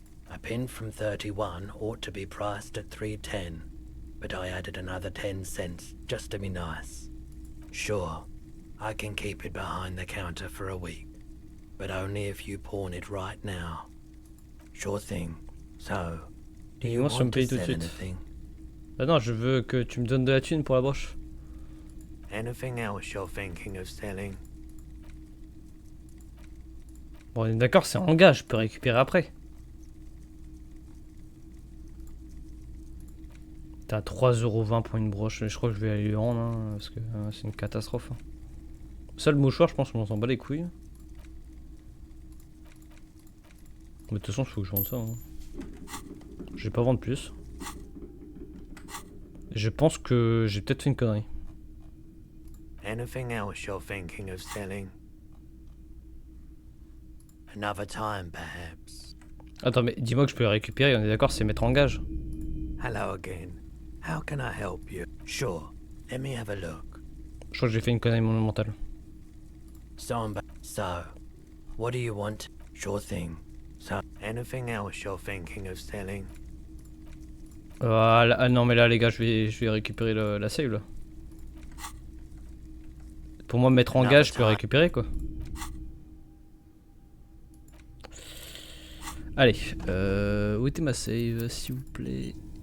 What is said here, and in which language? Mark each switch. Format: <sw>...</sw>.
<en>A pin from 31 ought to be priced at 310, but I added another 10 cents just to be nice. Sure, I can keep it behind the counter for a week, but only if you pawn it right now. Sure thing. So, do you</en> <fr>Dis-moi si on</fr> <en>want me</en> <fr>paye tout de</fr> <en>sell</en> <fr>suite.</fr> <en>anything?</en> <fr>Bah non, je veux que tu me donnes de la thune pour la broche.</fr> <en>Anything else you're thinking of selling?</en> <fr>Bon, on est d'accord, c'est en gage, je peux récupérer après. T'as 3,20€ pour une broche, je crois que je vais aller lui rendre, hein, parce que c'est une catastrophe. Hein. Ça, le mouchoir, je pense qu'on s'en bat les couilles. Mais de toute façon, il faut que je vende ça. Hein. Je vais pas vendre plus. Je pense que j'ai peut-être fait une connerie.</fr> <en>Anything else you're thinking of selling? Another time, perhaps.</en> <fr>Attends, mais dis-moi que je peux les récupérer, on est d'accord, c'est mettre en gage.</fr> <en>Hello again. How can I help you? Sure. Let me have a look.</en> <fr>Je crois que j'ai fait une connerie monumentale.</fr> <en>Samba. So, what do you want? Sure thing. So, anything else you're thinking of selling?</en> <fr>Ah non, mais là, les gars, je vais récupérer la save là. Pour moi, mettre en gage, je peux récupérer quoi. Allez, où était ma save, s'il vous plaît?</fr>